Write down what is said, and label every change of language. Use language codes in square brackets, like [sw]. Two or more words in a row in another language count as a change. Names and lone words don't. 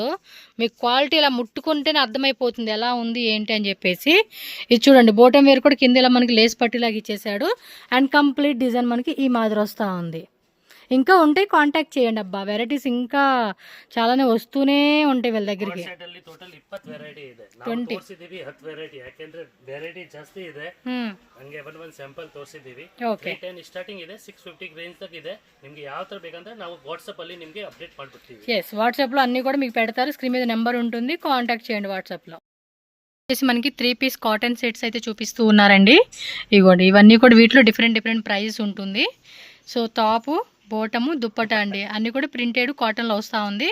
[te] మీకు క్వాలిటీ ఇలా ముట్టుకుంటేనే అర్థమైపోతుంది ఎలా ఉంది ఏంటి అని చెప్పేసి. ఇది చూడండి బోటం వేర్ కూడా కింద ఇలా మనకి లేస్ పట్టిలాగా ఇచ్చేసాడు. అండ్ [en] complete design [te] మనకి ఈ మాదిరి వస్తూ ఉంది. ఇంకా ఉంటాయి, కాంటాక్ట్ చేయండి అబ్బా. వెరైటీస్ ఇంకా చాలానే వస్తూనే ఉంటాయి వీళ్ళ దగ్గరికి. [kn] ಟೋಟಲ್ 20 ವೆರೈಟಿ ಇದೆ. 20 ನಾವು ತೋರಿಸಿದೀವಿ 10 ವೆರೈಟಿ, ಯಾಕೆಂದ್ರೆ ವೆರೈಟಿ ಜಾಸ್ತಿ ಇದೆ. ಹಂಗೆ ಒಂದು ಸ್ಯಾಂಪಲ್ ತೋರಿಸಿದೀವಿ. 310 ಸ್ಟಾರ್ಟಿಂಗ್ ಇದೆ, 650 ರೇಂಜ್ ತಗ ಇದೆ. ನಿಮಗೆ ಯಾವ ತರ ಬೇಕಂದ್ರೆ ನಾವು ವಾಟ್ಸಾಪ್ ಅಲ್ಲಿ ನಿಮಗೆ అప్డేట్ ಮಾಡ್ಬಿಡ್ತೀವಿ. [te] yes వాట్సాప్ లో అన్ని కూడా మీకు పెడతారు. స్క్రీన్ మీద నెంబర్ ఉంటుంది, కాంటాక్ట్ చేయండి వాట్సాప్ లో. మనకి 3 [en] piece cotton sets [te] అయితే చూపిస్తూ ఉన్నారండి. ఇగోండి ఇవన్నీ కూడా వీటిలో [en] different price [te] ఉంటుంది. సో టాపు, బోటము, దుప్పట అండి అన్నీ కూడా ప్రింటెడ్ కాటన్లో వస్తూ ఉంది.